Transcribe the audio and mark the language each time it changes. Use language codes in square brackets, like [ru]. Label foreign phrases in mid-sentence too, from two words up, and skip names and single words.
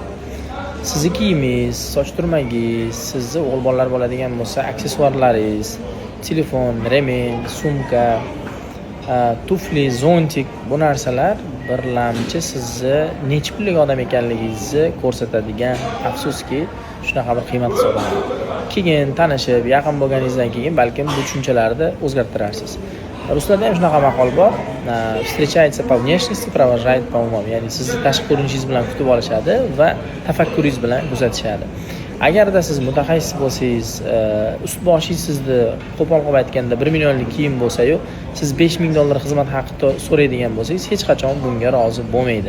[uz] Sizni kiyimingiz, soch turmagingiz, sizni o'g'il bolalar bo'ladigan bo'lsa, aksessuarlaringiz, telefon, remень, sumka, tufli, zontik bu narsalar birlamchi sizni necha pullik odam ekanligingizni ko'rsatadigan, afsuski, shunaqa bir qiymat hisoblanadi. Keyin tanishib, yaqin bo'lganingizdan keyin balkim bu tushunchalarni o'zgartirarsiz. Ruslarda ham shunaqa maqol bor. [ru] Встречается по внешности, провожает по умам. [uz] Ya'ni sizni tashqi ko'rinishingiz bilan kutib olishadi va tafakkuringiz bilan kuzatishadi. Agarda siz mutaxassis bo'lsangiz, ust boshingiz sizni qo'pol qilib aytganda 1 millionlik kiyim bo'lsa-yu, siz $5000 xizmat haqi so'raydigan bo'lsangiz, hech qachon bunga rozi bo'lmaydi.